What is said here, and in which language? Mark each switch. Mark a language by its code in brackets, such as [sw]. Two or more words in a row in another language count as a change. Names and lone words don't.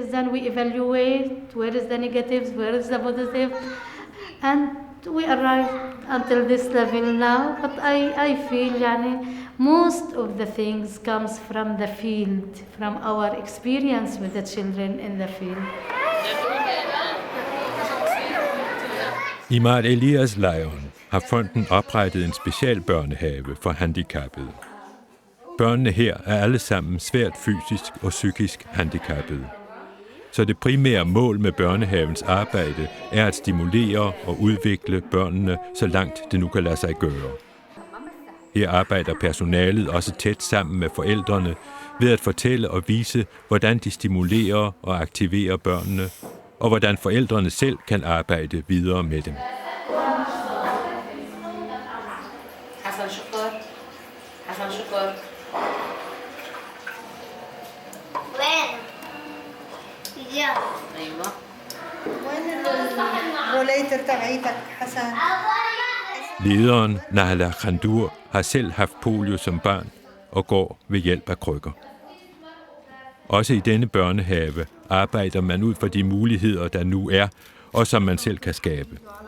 [en] Then we evaluate where is the negatives, where is the positive, and we arrive until this level now. But I feel most of the things comes from the field, from our experience with the children in the field. [da] I Mart Elias-lejren har fonden oprettet en special børnehave for handicappede. Børnene her er alle sammen svært fysisk og psykisk handicappede. Så det primære mål med børnehavens arbejde er at stimulere og udvikle børnene så langt det nu kan lade sig gøre. Her arbejder personalet også tæt sammen med forældrene ved at fortælle og vise, hvordan de stimulerer og aktiverer børnene, og hvordan forældrene selv kan arbejde videre med dem. [ar] حسن شكر وين؟ ايوه وين الروليتر تبعيتك حسن؟ [da] Lederen, Nahla Khandur, har selv haft polio som barn og går ved hjælp af krykker. Også i denne børnehave arbejder man ud fra de muligheder, der nu er, og som man selv kan skabe.